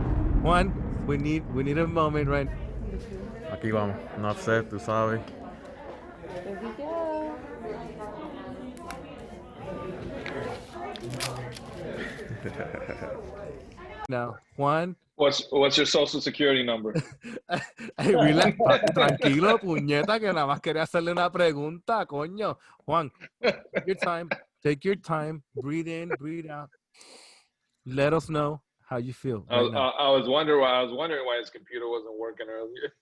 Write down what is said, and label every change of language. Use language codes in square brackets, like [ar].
[en] Juan, we need a moment right now. [es] Aquí vamos. Nuffsaid, tú sabes. [en] Here we go. Now, Juan. What's your social security number? Hey, relax, [es] tranquilo, puñeta, que nada más quería hacerle una pregunta, coño. [en] Juan, take your time, breathe in, breathe out. Let us know how you feel. I was wondering why his computer wasn't working earlier.